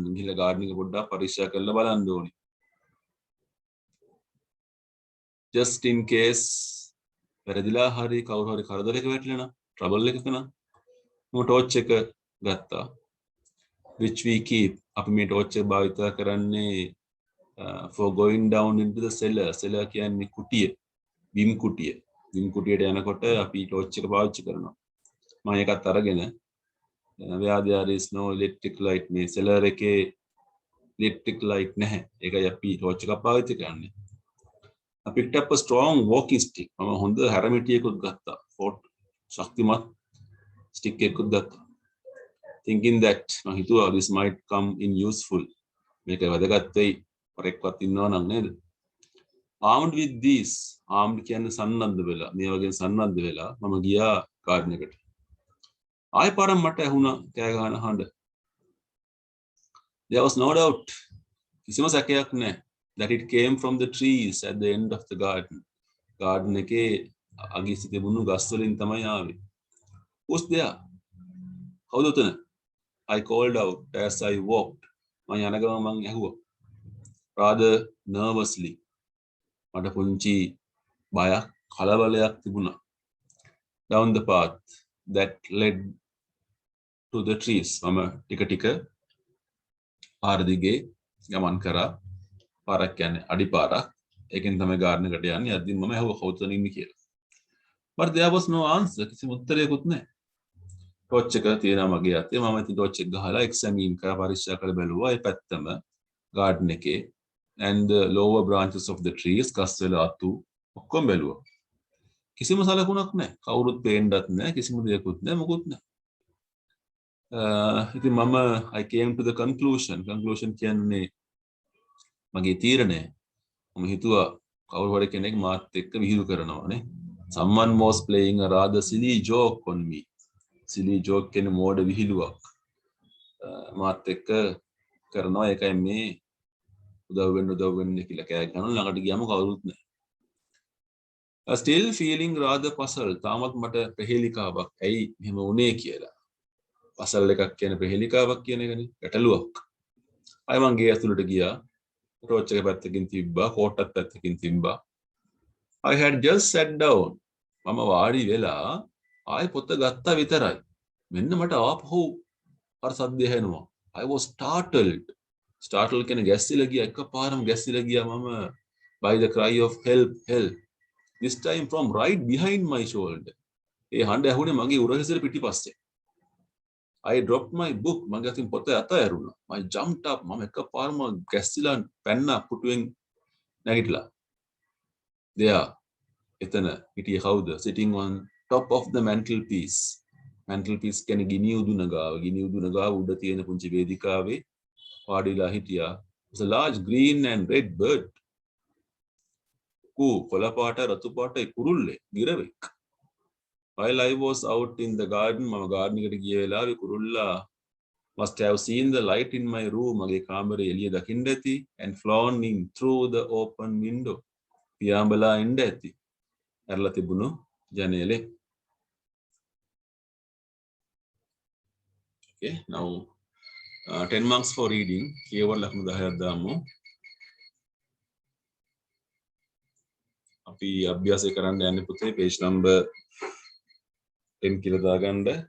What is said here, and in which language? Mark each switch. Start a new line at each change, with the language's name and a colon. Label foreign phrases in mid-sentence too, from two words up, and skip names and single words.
Sinhala: ගිහලා garden එක පොඩ්ඩක් පරික්ෂා කරලා බලන්න ඕනි.
English: Just in case
Sinhala: වැරදිලා හරි කවුරු හරි කරදරයක වැටිලා නම් trouble එකක නම් මම torch එක ගත්තා.
English: Which we keep.
Sinhala: අපි මේ torch එක භාවිත කරන්නේ
English: for going down into the cellar.
Sinhala: cellar කියන්නේ කුටිය. බිම් කුටිය. බිම් කුටියට යනකොට අපි torch එක පාවිච්චි කරනවා. මම ඒකත් අරගෙන
English: where there is no electric light
Sinhala: මේ cellar එකේ
English: electric light
Sinhala: නැහැ. ඒකයි අපි torch එක පාවිච්චි කරන්නේ.
English: I picked up a strong walking stick.
Sinhala: මම හොඳ හැරමිටියකුත් ගත්තා. ෆෝට් ශක්තිමත් stick එකකුත් ගත්තා.
English: Thinking that
Sinhala: මම හිතුවා
English: this might come in useful.
Sinhala: මේක වැදගත් වෙයි. පරෙක්වත් ඉන්නවා නම් නේද?
English: Armed with this, armed
Sinhala: කියන්නේ සන්නද්ධ වෙලා. මේ වගේ සන්නද්ධ වෙලා මම ගියා garden එකට. ආයෙ පාරක් මට ඇහුණා කෑ ගහන හඬ.
English: There was no doubt.
Sinhala: කිසිම සැකයක් නැහැ.
English: That it came from the trees at the end of the garden.
Sinhala: garden එකේ අගිසි තිබුණු ගස් වලින් තමයි ආවේ.
English: Who's there?
Sinhala: කවුද උතන?
English: I called out as I walked.
Sinhala: මම යන ගමන් මං ඇහුවා.
English: Rather nervously.
Sinhala: මට පුංචි බයක් කලබලයක් තිබුණා.
English: Down the path that led to the trees.
Sinhala: මම ටික ටික පාර දිගේ ගමන් කරා. පාරක් කියන්නේ අඩිපාරක්. ඒකෙන් තමයි garden එකට යන්නේ. අදින් මම ඇහුවා කවුද ඉන්නේ කියලා.
English: But there was no answer.
Sinhala: කිසිම උත්තරයක්වත් නැහැ. torch එක තියෙනවා මගේ අතේ. මම ඉතින් torch එක ගහලා examine කරලා පරීක්ෂා කරලා බැලුවා. ඒ පැත්තම garden එකේ
English: and the lower branches of the trees
Sinhala: ගස් වල අතු ඔක්කොම බැලුවා. කිසිම සලකුණක් නැහැ. කවුරුත් පේන්නත් නැහැ. කිසිම දෙයක්වත් නැහැ. මොකුත් නැහැ. ඉතින් මම
English: I came to the conclusion
Sinhala: කියන්නේ මගේ තීරණය. මම හිතුවා කවුරු හරි කෙනෙක් මාත් එක්ක විහිළු කරනවානේ.
English: Someone was playing a rather silly joke on me. silly joke
Sinhala: කියන්නේ මෝඩ විහිළුවක්. මාත් එක්ක කරනවා. ඒකයි මේ උදව් වෙන්න කියලා කෑ ගහනවා. ළඟට ගියාම කවුරුත් නැහැ.
English: Still feeling rather puzzled.
Sinhala: තාමත් මට ප්‍රහේලිකාවක් ඇයි මෙහෙම වුනේ කියලා. puzzle එකක් කියන්නේ ප්‍රහේලිකාවක් කියන එකනේ. ගැටලුවක්. ආයෙ මං ගේ ඇතුළට ගියා. torch එක පැත්තකින් තිබ්බා. coat එකත් පැත්තකින් තිබ්බා.
English: I had just sat down.
Sinhala: මම වාඩි වෙලා ආයෙ පොත ගත්තා විතරයි. මෙන්න මට ආපහු අර සද්දය ඇහෙනවා.
English: I was startled. startled
Sinhala: කියන්නේ ගැස්සිලා ගියා. එකපාරම ගැස්සිලා ගියා මම
English: by the cry of help. This time from right behind my shoulder.
Sinhala: ඒ හඬ ඇහුනේ මගේ උරහිසට පිටිපස්සේ.
English: I dropped my book.
Sinhala: මගේ අතින් පොත අතහැරුණා.
English: I jumped up.
Sinhala: මම එකපාරම ගැස්සිලා පැන්නා පුටුවෙන් නැගිටලා. there එතන හිටියේ කවුද?
English: sitting on top of the mantelpiece.
Sinhala: mantelpiece කියන්නේ ගිනි උදුන ගාව උඩ තියෙන පුංචි වේදිකාවේ වාඩිලා හිටියා.
English: was a large green and red bird.
Sinhala: කොළ පාට රතු පාට කුරුල්ලේ ගිරවෙක්.
English: while I was out in the garden
Sinhala: මම garden එකට ගිය වෙලාවේ කුරුල්ලා
English: must have seen the light in my room.
Sinhala: මගේ කාමරේ එළිය දකින්න ඇති
English: and flown in through the open window.
Sinhala: පියාඹලා ඉන්න ඇති. ඇරලා තිබුණු ජනේලේ.
English: Okay, now 10 marks for reading.
Sinhala: කියවල ලකුණු 10ක් දාමු. අපි අභ්‍යාසය කරන්න යන්නේ පුතේ
English: page number
Sinhala: 10 කියලා දාගන්න.